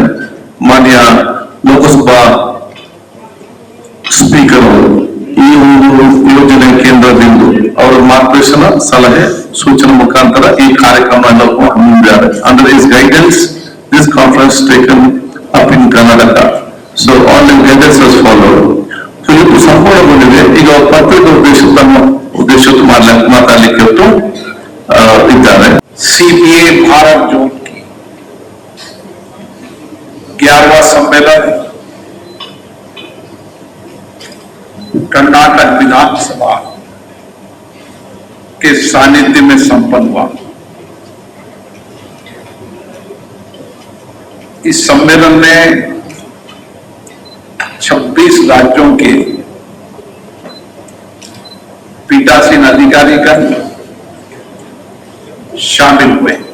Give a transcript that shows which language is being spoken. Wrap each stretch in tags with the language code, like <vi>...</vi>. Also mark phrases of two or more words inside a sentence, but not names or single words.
<kn>ಮಾನ್ಯ ಲೋಕಸಭಾ ಸ್ಪೀಕರ್ ಈ ಒಂದು ಯೋಜನೆ ಕೇಂದ್ರದಿಂದ ಅವರ ಮಾರ್ಗದರ್ಶನ, ಸಲಹೆ, ಸೂಚನೆ ಮುಖಾಂತರ ಈ ಕಾರ್ಯಕ್ರಮ ಹಮ್ಮಿಕೊಂಡಿದ್ದಾರೆ.</kn> <en>Under his guidance this conference taken up in Karnataka. So all the guidance was followed. ಸೊ</en> <kn>ಇದು ಸಂಪೂರ್ಣಗೊಂಡಿದೆ. ಈಗ ಪತ್ರಿಕೆ ಉದ್ದೇಶ ಮಾತಾಡಲಿಕ್ಕೆ ಇದ್ದಾರೆ.</kn> <hi>सीपीए भारत जोन की 11वां सम्मेलन कर्नाटक विधानसभा के सानिध्य में संपन्न हुआ। इस सम्मेलन में 26 राज्यों के पीठासीन अधिकारीगण शामिल हुए।</hi>